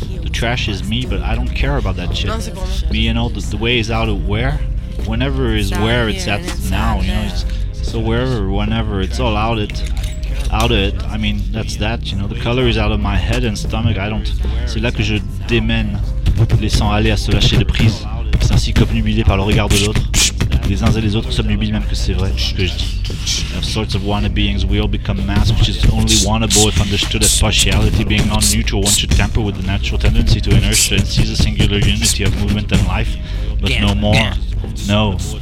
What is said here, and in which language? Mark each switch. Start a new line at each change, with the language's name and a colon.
English: The trash is me, but I don't care about that shit. Me, you know, the way is out of where. Whenever is where, it's at now, you know. So wherever, whenever, it's all out of it. Out of it, I mean, that's that, you know. The color is out of my head and stomach, I don't.
French: C'est là que je démène. Laissant aller à se lâcher de prise, c'est ainsi qu'obnubilé par le regard de l'autre, les uns et les autres s'obnubilent même que c'est vrai, ce que je dis.
English: Of sorts of wanna beings, we all become mass, which is only wannable if understood as partiality, being non-neutral, one should tamper with the natural tendency to inertia and seize a singular unity of movement and life, but no more, no.